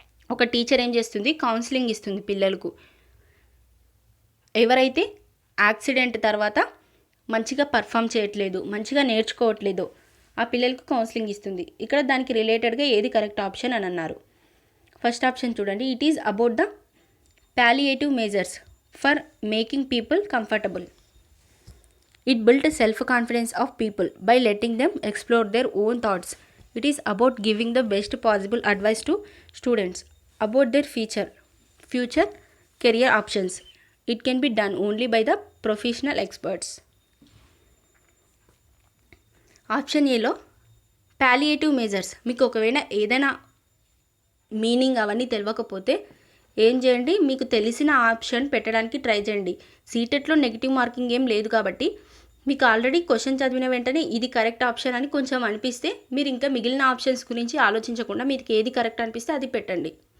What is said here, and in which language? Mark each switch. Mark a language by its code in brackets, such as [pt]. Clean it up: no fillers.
[te] ఒక టీచర్ ఏం చేస్తుంది, కౌన్సిలింగ్ ఇస్తుంది పిల్లలకు. ఎవరైతే యాక్సిడెంట్ తర్వాత మంచిగా పర్ఫామ్ చేయట్లేదు, మంచిగా నేర్చుకోవట్లేదో ఆ పిల్లలకు కౌన్సిలింగ్ ఇస్తుంది. ఇక్కడ దానికి రిలేటెడ్గా ఏది కరెక్ట్ ఆప్షన్ అని అన్నారు. ఫస్ట్ ఆప్షన్ చూడండి, [en] It is about the palliative measures for making people comfortable. It built self-confidence of people by letting them explore their own thoughts. It is about giving the best possible advice to students about their future career options. It can be done only by the professional experts. [te] Option ఏలో palliative measures, మీకు ఒకవేళ ఏదైనా meaning అవన్నీ తెలియకపోతే ఏం చేయండి, మీకు తెలిసిన ఆప్షన్ పెట్టడానికి ట్రై చేయండి. సీటెట్లో నెగిటివ్ మార్కింగ్ ఏం లేదు కాబట్టి మీకు ఆల్రెడీ క్వశ్చన్ చదివిన వెంటనే ఇది కరెక్ట్ ఆప్షన్ అని కొంచెం అనిపిస్తే మీరు ఇంకా మిగిలిన ఆప్షన్స్ గురించి ఆలోచించకుండా మీకు ఏది కరెక్ట్ అనిపిస్తే అది పెట్టండి.